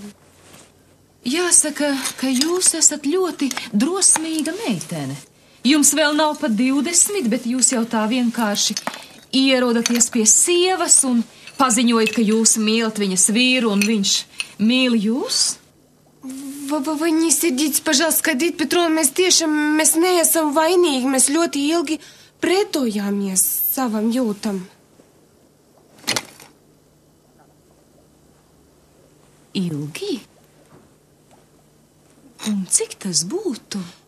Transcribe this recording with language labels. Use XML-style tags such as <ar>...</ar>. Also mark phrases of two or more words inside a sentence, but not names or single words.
<lv>Jāsaka, ka jūs esat ļoti drosmīga meitene. Jums vēl nav pat 20, bet jūs jau tā vienkārši ierodaties pie sievas un paziņojat, ka jūs mīlat viņas vīru un viņš mīl jūs?</lv> <ru>Вы не сердитесь, пожалуйста,</ru> <lv>Skaidrīta Petrovna, mēs neesam vainīgi, mēs ļoti ilgi pretojāmies savam jūtam. Ilgi? Un cik tas būtu?</lv>